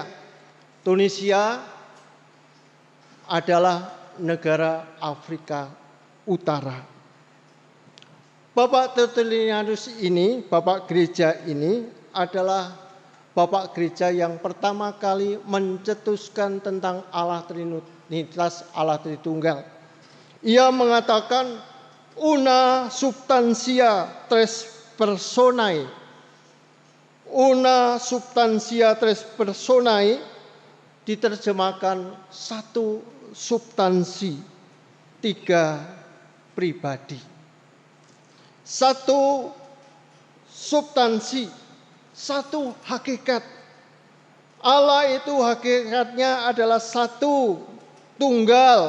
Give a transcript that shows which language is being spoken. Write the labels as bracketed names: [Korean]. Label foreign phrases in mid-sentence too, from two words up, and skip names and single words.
[Indonesian] Tunisia adalah negara Afrika Utara. Bapak Tertullianus ini, Bapak gereja ini adalah Bapak gereja yang pertama kali mencetuskan tentang Allah Trinitas, Allah Tritunggal. Ia mengatakan [Latin] una substantia tres personae. Una substantia tres personae [Indonesian] diterjemahkan satu substansi, tiga pribadi. Satu substansi, satu hakikat. Allah itu hakikatnya adalah satu, tunggal.